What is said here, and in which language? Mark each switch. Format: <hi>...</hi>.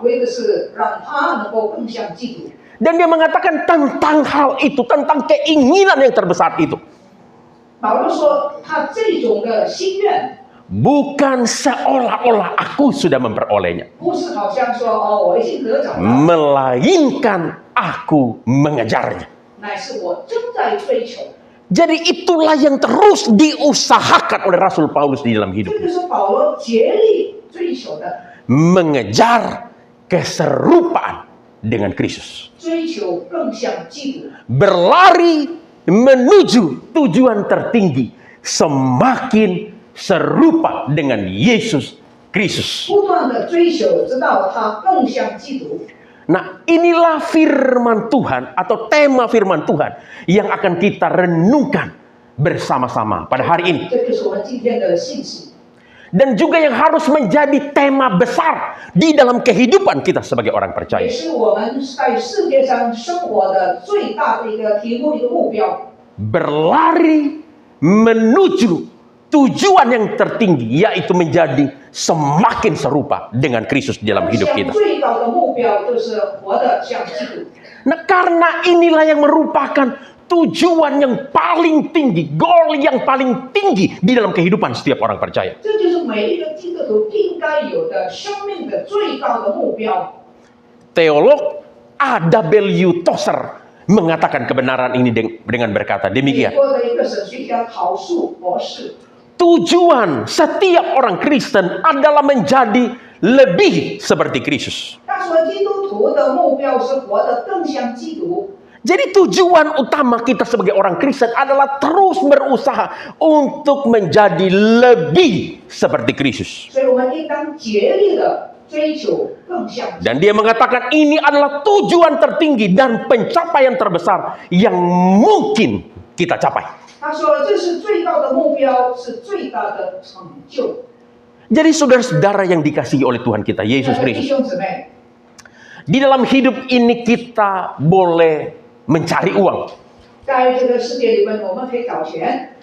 <zh>为的是让他能够更像基督。</zh> <id>Dan dia mengatakan tentang hal itu, tentang keinginan yang terbesar itu.</id> <zh>保罗说，他这种的心愿，</zh> <id>Bukan seolah-olah aku sudah memperolehnya.</id> <zh>不是好像说哦，我已经得着了，</zh> <id>Melainkan aku mengejarnya.</id> <zh>乃是我正在追求。</zh> <id>Jadi itulah yang terus diusahakan oleh Rasul Paulus di dalam hidup.</id> <zh>这就是保罗竭力追求的，</zh> <id>Mengejar keserupaan dengan Kristus.</id> <zh>追求更像基督，</zh> <id>Berlari menuju tujuan tertinggi. Semakin serupa dengan Yesus Kristus.</id> <zh>不断的追求，直到他更像基督。</zh> <id>Nah, inilah firman Tuhan atau tema firman Tuhan yang akan kita renungkan bersama-sama pada hari ini.</id> <zh>这就是我们今天的信息，</zh> <id>Dan juga yang harus menjadi tema besar di dalam kehidupan kita sebagai orang percaya.</id> <zh>是我们在世界上生活的最大的一个题目、一个目标。</zh> <id>Berlari menuju tujuan yang tertinggi, yaitu menjadi semakin serupa dengan Kristus di dalam hidup</id> <zh>向</zh> <id>kita.</id> <zh>最高的目标就是活得像基督。</zh> <id>Nah, karena inilah yang merupakan tujuan yang paling tinggi, goal yang paling tinggi di dalam kehidupan setiap orang percaya.</id> <zh>这就是每一个基督徒应该有的生命的最高的目标。</zh> <id>Teolog A.W. Tozer mengatakan kebenaran ini dengan berkata</id> <zh>美</zh> <id>demikian.</id> <zh>国的一个神学家陶树博士，</zh> <id>Tujuan setiap orang Kristen adalah menjadi lebih seperti Kristus.</id> <zh>他说基督徒的目标是活得更像基督。</zh> <id>Jadi tujuan utama kita sebagai orang Kristen adalah terus berusaha untuk menjadi lebih seperti Kristus.</id> <zh>所以我们应当竭力的追求更像基督。</zh> <id>Dan dia mengatakan ini adalah tujuan tertinggi dan pencapaian terbesar yang mungkin kita capai.</id> <zh>他说这是最高的目标，是最大的成就。</zh> <id>Jadi saudara-saudara yang dikasihi oleh Tuhan kita, Yesus</id> <zh>弟</zh> <id>Kristus.</id> <zh>兄姊妹，</zh> <id>Di dalam hidup ini kita boleh mencari uang.</id> <zh>在这个世界里面，我们可以找钱，</zh>